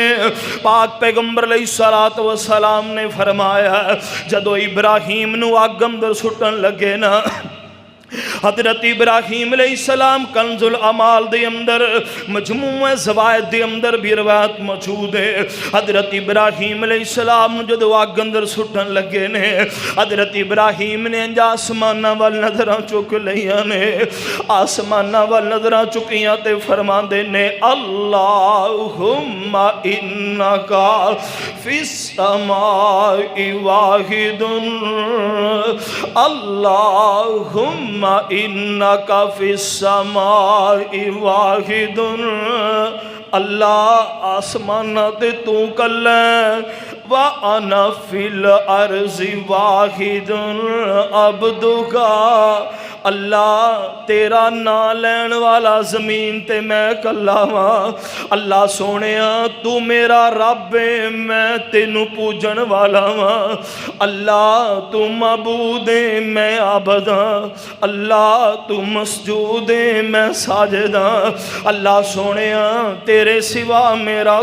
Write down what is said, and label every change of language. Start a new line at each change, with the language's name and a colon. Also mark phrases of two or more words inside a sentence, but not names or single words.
Punjabi: پاک پیغمبر
Arabic: علیہ السلام
Punjabi: نے فرمایا جدو ابراہیم نو اگ اندر سٹن لگے نا حضرت ابراہیم
Arabic: علیہ السلام
Punjabi: کنز العمال دے اندر مجموع زوائد دے اندر بھی روایت موجود ہے حضرت ابراہیم
Arabic: علیہ السلام
Punjabi: جدو آگ اندر سٹن لگے نے حضرت ابراہیم نے انجا آسمانہ وال نظرہ چک لیا نے آسمانہ وال نظرہ چکیاں تے فرمان دے نے
Arabic: اللہم انکا فی السماء واحد اللہم انکا فی السماء واحد
Punjabi: اللہ آسمانہ تے تو کلیں
Arabic: وَأَنَا فِي الْأَرْضِ وَاحِدٌ عَبْدُكَ
Punjabi: اللہ تیرا نا لین والا زمین تے میں کلا ہاں اللہ سونیا تو میرا رب ہے میں تینو پوجن والا ہاں اللہ تو معبود ہے میں عابد ہاں اللہ تو مسجود ہے میں ساجد ہاں اللہ سونیا تیرے سوا میرا